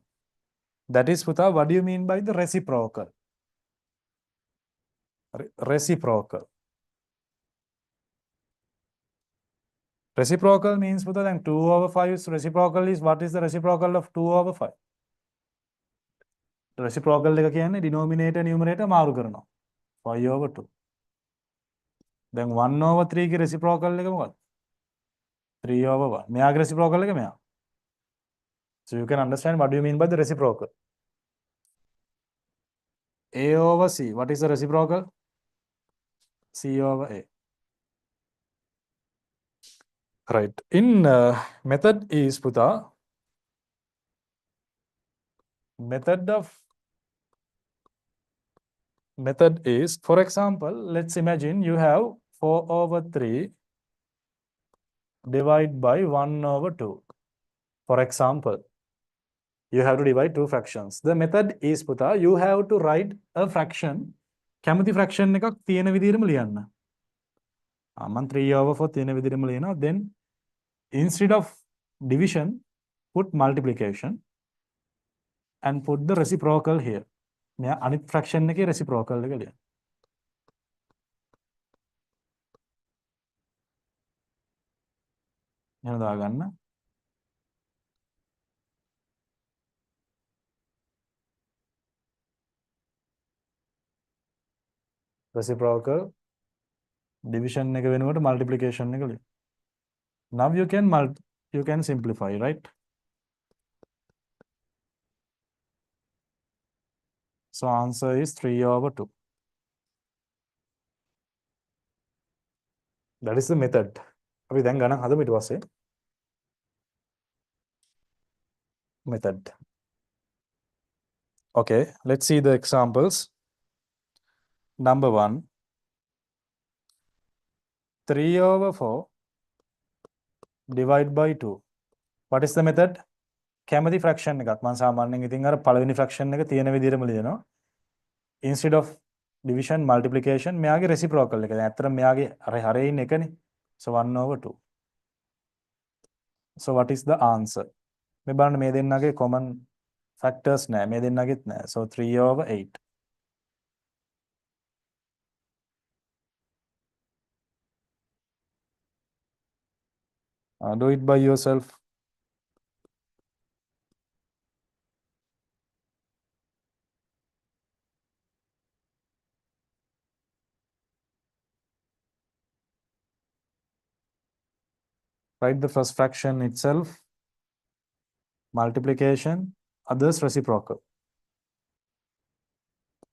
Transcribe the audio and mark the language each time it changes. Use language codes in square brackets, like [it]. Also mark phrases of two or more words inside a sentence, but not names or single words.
[en] That is, Putha, what do you mean by the reciprocal? Reciprocal. Reciprocal means, Putha, then 2 over 5 is reciprocal is, what is the reciprocal of 2 over 5? [si] Reciprocal එක කියන්නේ [en] denominator numerator [si] මාරු කරනවා. [en] 5 over 2. Then 1 over 3 [si] ගේ reciprocal එක මොකක්ද? [en] 3 over 1. [si] මෙයාගේ reciprocal එක මෙයා. [en] So you can understand what do you mean by the reciprocal. A over C. What is the reciprocal? C over A. Right. In method is, Putha, method is, for example, let's imagine you have 4 over 3 divided by 1 over 2. For example, you have to divide two fractions. The method is, Putha, you have to write a fraction. [si] කැමති fraction එකක් තියෙන විදිහටම ලියන්න. මම [en] 3 over 4 [si] තියෙන විදිහටම ලියනවා. [en] Then instead of division, put multiplication and put the reciprocal here. [si] මෙයා අනිත් fraction එකේ reciprocal එක ලියන්න. එහෙනම් දාගන්න. [en] Reciprocal division [si] එක වෙනුවට multiplication එක ලියන්න. [en] Now you can simplify, right? So answer is 3 over 2. That is the method. [si] අපි දැන් ගණන් හදමු ඊට පස්සේ. [en] Method. Okay, let's see the examples. Number 1. 3 over 4 divided by 2. What is the method? [si] කැමති fraction එකක්. මම සාමාන්‍යයෙන් ඉතින් අර පළවෙනි fraction එක තියෙන විදිහටම ලියනවා. [en] Instead of division multiplication මෙයාගේ reciprocal එක. [si] දැන් ඇත්තටම මෙයාගේ අර හරේ ඉන්න එකනේ. [en] So 1 over 2. So what is the answer? [si] මේ බලන්න මේ දෙන්නගේ common factors නැහැ. මේ දෙන්නගෙත් නැහැ. [en] So 3 over 8. Do it by yourself. Write the first fraction itself, multiplication, others reciprocal.